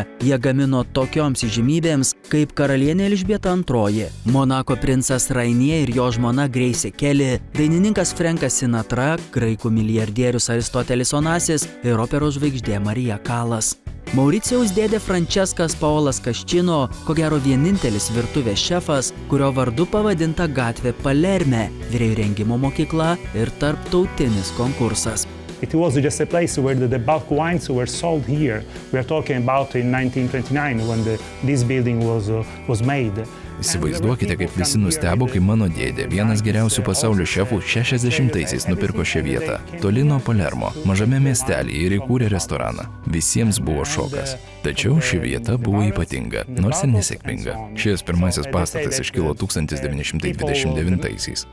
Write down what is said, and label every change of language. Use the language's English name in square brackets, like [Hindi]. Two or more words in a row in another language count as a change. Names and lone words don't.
[Lithuanian] Jie gamino tokioms įžymybėms kaip karalienė Elžbieta II, Monako princas Rainier ir jo žmona Grace Kelly, dainininkas Frankas Sinatra, graikų milijardierius Aristotelis Onasis ir operos žvaigždė Marija Kalas. Mauricijaus dėdė Francescas Paolas Cascino, ko gero vienintelis virtuvės šefas, kurio vardu pavadinta gatvė Palerme, virėjų rengimo mokykla ir tarptautinis konkursas. [English] It was just a place where the bulk wines were sold here. We are talking about in 1929 when this building was made. [Lithuanian] Įsivaizduokite, kaip visi nustebo, kai mano dėdė, vienas geriausių pasaulio šefų, 60-aisiais nupirko šią vietą, toli nuo Palermo, mažame miestelėje ir įkūrė restoraną. Visiems buvo šokas. Tačiau ši vieta buvo ypatinga, nors ir nesėkminga. Šis pirmasis pastatas iškilo 1929-aisiais.